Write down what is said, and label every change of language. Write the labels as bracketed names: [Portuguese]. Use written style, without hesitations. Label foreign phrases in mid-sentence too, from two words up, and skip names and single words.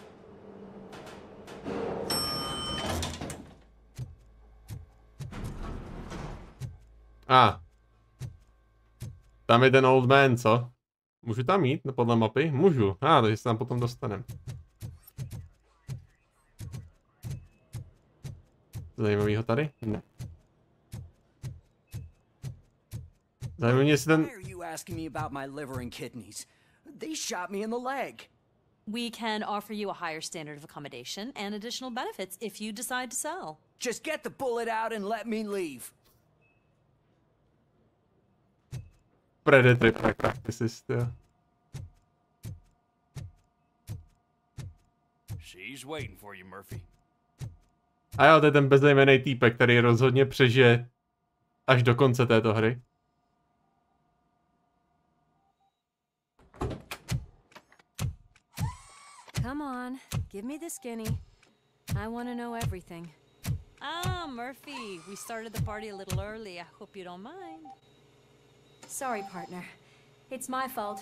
[Czech] Tam je ten [English] old man, [Czech] co? Můžu tam jít podle mapy? Můžu. Takže se tam potom dostaneme. Zajímavýho tady? Ne. Zajímavý, jestli ten... [English] They shot me in the leg. We can offer you a higher standard of accommodation and additional benefits if you decide to sell. Just get the bullet out and let me leave. Predatory practices, jo. She's waiting for you, Murphy. [Czech] A jo, to je ten bezejmenný týpek, který rozhodně přežije až do konce této hry. [English] Come on, give me the skinny. I want to know everything. Murphy, we started the party a little early. I hope you don't mind. Sorry, partner. It's my fault.